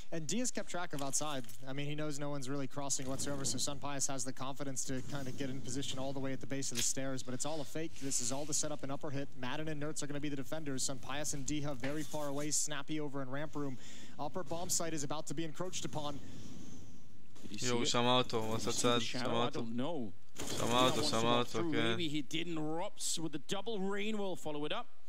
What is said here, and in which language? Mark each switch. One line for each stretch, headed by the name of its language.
English: And Diaz kept track of outside. I mean, he knows no one's really crossing whatsoever, so Sunpius has the confidence to kind of get in position all the way at the base of the stairs, but it's all a fake. This is all to set up an upper hit. Madden and Nertz are going to be the defenders. Sunpius and Diha very far away. Snappy over in ramp room. Upper bomb site is about to be encroached upon.
Hebrew: יו, הוא שמע אותו, הוא עשה צד, שמע אותו. שמע אותו, כן.
English: Maybe he didn't. Rops with the double rain will follow it up.